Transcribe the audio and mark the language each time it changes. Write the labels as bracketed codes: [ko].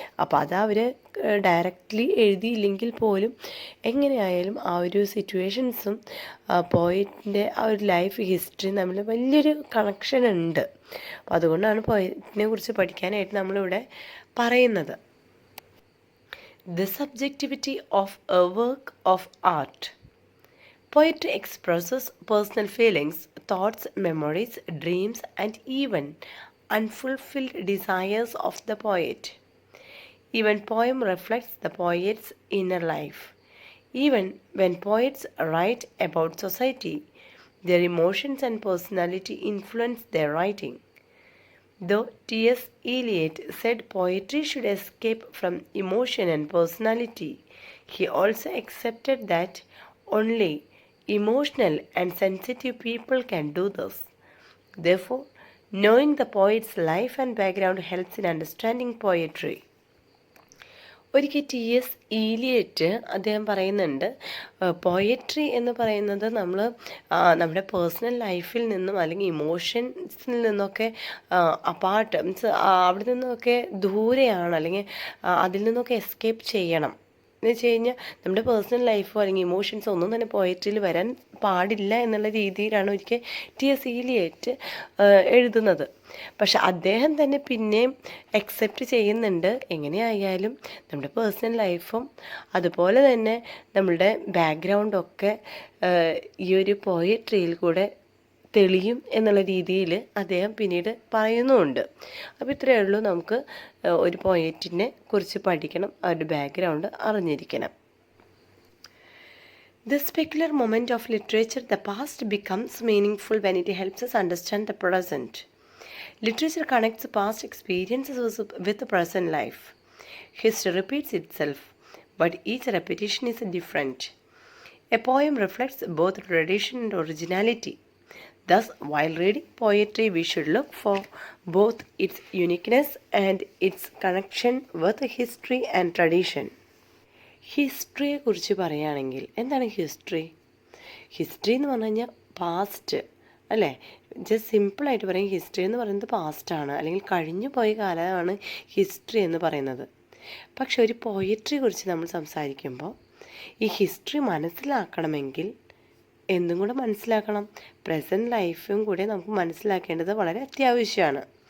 [ml] അപ്പോൾ അത് അവർ ഡയറക്റ്റ്ലി എഴുതിയില്ലെങ്കിൽ പോലും എങ്ങനെയായാലും ആ ഒരു സിറ്റുവേഷൻസും പോയറ്റിൻ്റെ ആ ഒരു ലൈഫ് ഹിസ്റ്ററിയും തമ്മിൽ വലിയൊരു കണക്ഷൻ ഉണ്ട്. അപ്പോൾ അതുകൊണ്ടാണ് പോയറ്റിനെ കുറിച്ച് പഠിക്കാനായിട്ട് നമ്മളിവിടെ പറയുന്നത്. [en] The subjectivity of a work of art. Poetry expresses personal feelings, thoughts, memories, dreams, and even unfulfilled desires of the poet. Even poem reflects the poet's inner life. Even when poets write about society, their emotions and personality influence their writing. Though T.S. Eliot said poetry should escape from emotion and personality, he also accepted that only emotional and sensitive people can do this. Therefore, knowing the poet's life and background helps in understanding poetry. [ml] ഒരിക്കൽ T.S. ഈലിയറ്റ് അദ്ദേഹം പറയുന്നുണ്ട്, poetry എന്ന് പറയുന്നത് നമ്മൾ നമ്മുടെ personal ലൈഫിൽ നിന്നും അല്ലെങ്കിൽ ഇമോഷൻസിൽ നിന്നൊക്കെ അപ്പാർട്ട് മീൻസ് അവിടെ നിന്നൊക്കെ ദൂരെയാണ്, അല്ലെങ്കിൽ അതിൽ നിന്നൊക്കെ എസ്കേപ്പ് ചെയ്യണം എന്ന് വെച്ച് കഴിഞ്ഞാൽ നമ്മുടെ പേഴ്സണൽ ലൈഫോ അല്ലെങ്കിൽ ഇമോഷൻസോ ഒന്നും തന്നെ പോയട്രിയിൽ വരാൻ പാടില്ല എന്നുള്ള രീതിയിലാണ് ഒരിക്കൽ T.S. ഈലിയറ്റ് എഴുതുന്നത്. പക്ഷെ അദ്ദേഹം തന്നെ പിന്നെയും അക്സെപ്റ്റ് ചെയ്യുന്നുണ്ട്, എങ്ങനെയായാലും നമ്മുടെ പേഴ്സണൽ ലൈഫും അതുപോലെ തന്നെ നമ്മളുടെ ബാക്ക്ഗ്രൗണ്ടൊക്കെ ഈ ഒരു പോയട്രിയിൽ കൂടെ തെളിയും എന്നുള്ള രീതിയിൽ അദ്ദേഹം പിന്നീട് പറയുന്നുമുണ്ട്. അപ്പോൾ ഇത്രയേ ഉള്ളൂ, നമുക്ക് ഒരു പോയറ്റിനെ കുറിച്ച് പഠിക്കണം, അവരുടെ ബാക്ക്ഗ്രൗണ്ട് അറിഞ്ഞിരിക്കണം. [en] This peculiar moment of literature, the past, becomes meaningful when it helps us understand the present. Literature connects past experiences with the present life. History repeats itself, but each repetition is different. A poem reflects both tradition and originality. Thus, while reading poetry, we should look for both its uniqueness and its connection with history and tradition. [ml] ഹിസ്റ്ററിയെ കുറിച്ച് പറയുകയാണെങ്കിൽ എന്താണ് history? History എന്ന് പറഞ്ഞു കഴിഞ്ഞാൽ past, അല്ലേ? Just സിമ്പിളായിട്ട് പറയും, history എന്ന് പറയുന്നത് പാസ്റ്റാണ്, അല്ലെങ്കിൽ കഴിഞ്ഞു പോയ കാലമാണ് ഹിസ്റ്ററി എന്ന് പറയുന്നത്. പക്ഷെ ഒരു പോയട്രിയെ കുറിച്ച് നമ്മൾ സംസാരിക്കുമ്പോൾ ഈ ഹിസ്റ്ററി മനസ്സിലാക്കണമെങ്കിൽ എന്തും കൂടെ മനസ്സിലാക്കണം, പ്രസൻറ്റ് ലൈഫും കൂടെ നമുക്ക് മനസ്സിലാക്കേണ്ടത് വളരെ അത്യാവശ്യമാണ്.